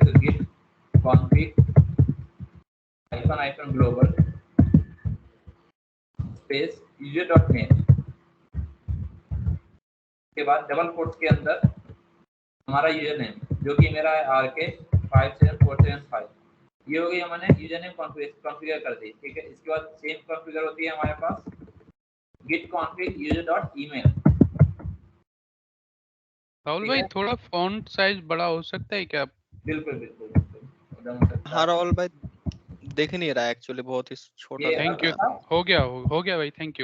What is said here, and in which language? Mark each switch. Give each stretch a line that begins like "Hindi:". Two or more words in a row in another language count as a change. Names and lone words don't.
Hindi: तो
English: git config -global space user dot name
Hindi: के बाद
English: double quotes
Hindi: के अंदर हमारा
English: user name,
Hindi: जो कि मेरा है RK 57475। ये हो गई, हमने
English: user name
Hindi: कॉन्फ़िगर कर दी, ठीक है। इसके बाद
English: same configure
Hindi: होती है हमारे पास
English: git config user dot email,
Hindi: राहुल ठीक भाई, है। थोड़ा
English: font size
Hindi: बड़ा हो सकता है क्या? बिल्कुल बिल्कुल बिल्कुल, एकदम हो सकता हाँ है। राहुल भाई, दिख नहीं रहा है एक्चुअली, बहुत ही छोटा ये दिख
English: thank you,
Hindi: रहा है। हो गया भाई,
English: thank you.